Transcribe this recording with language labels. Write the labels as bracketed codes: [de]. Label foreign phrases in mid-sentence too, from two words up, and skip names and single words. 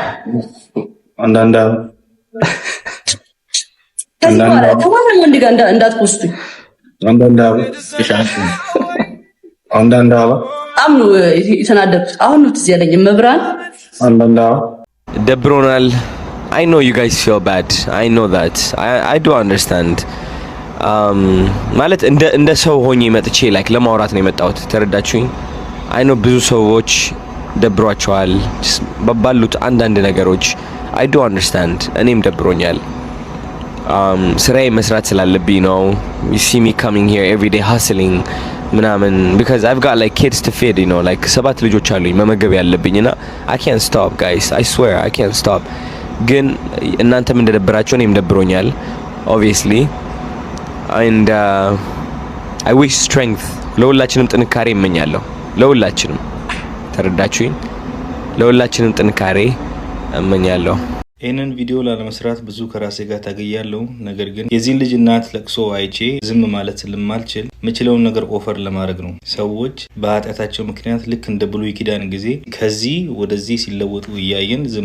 [am] ከማንም ወንድ ጋር እንዳትፖስቱኝ። በጣም ነው የተናደድኩት። አሁን ነው ትዝ ያለኝ መብራን [en] ደብሮናል። I know you guys feel bad. I know that. I do understand. [am] ማለት እንደ ሰው ሆኜ መጥቼ ላይክ ለማውራት ነው የመጣሁት። ተረዳችሁኝ? [en] I know [am] ብዙ ሰዎች ደብሯቸዋል ባሉት አንዳንድ ነገሮች። [en] I do understand. [am] እኔም ደብሮኛል። ስራዬ መስራት ስላለብኝ ነው። [en] You see me coming here every day hustling ምናምን because I've got like kids to feed, you know, like 7 [am] ልጆች አሉኝ መመገብ ያለብኝና [en] I can't stop guys. I swear I can't stop. [am] ግን እናንተም እንደደብራችሁ እኔም ደብሮኛል [en] obviously and I wish strength [am] ለሁላችንም ጥንካሬ እመኛለሁ። ለሁላችንም ተረዳችሁኝ? ለሁላችንም ጥንካሬ እመኛለሁ። ይህንን ቪዲዮ ላለመስራት ብዙ ከራሴ ጋር ታገያለሁ። ነገር ግን የዚህን ልጅ እናት ለቅሶ አይቼ ዝም ማለት ስለማልችል የምችለውን ነገር ኦፈር ለማድረግ ነው። ሰዎች በኃጢአታቸው ምክንያት ልክ እንደ ብሉይ ኪዳን ጊዜ ከዚህ ወደዚህ ሲለወጡ እያየን ዝም